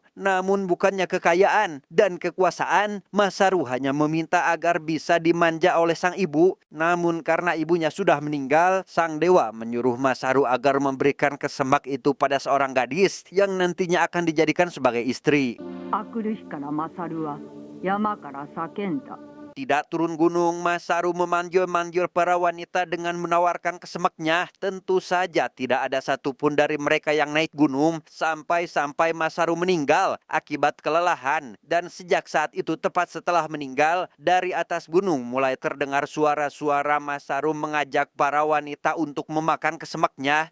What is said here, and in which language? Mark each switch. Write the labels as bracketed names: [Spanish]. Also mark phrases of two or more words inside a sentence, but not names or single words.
[Indonesian] Namun bukannya kekayaan dan kekuasaan, Masaru hanya meminta agar bisa dimanja oleh sang ibu. Namun karena ibunya sudah meninggal, sang dewa menyuruh Masaru agar memberikan kesemak itu pada seorang gadis yang nantinya akan dijadikan sebagai istri. [Japanese] 明くる日からマサルは山から叫んだ。 [Indonesian] Tidak turun gunung, Masaru memanggil-manggil para wanita dengan menawarkan kesemaknya. Tentu saja tidak ada satupun dari mereka yang naik gunung, sampai Masaru meninggal akibat kelelahan. Dan sejak saat itu, tepat setelah meninggal, dari atas gunung mulai terdengar suara-suara Masaru mengajak para wanita untuk memakan kesemaknya.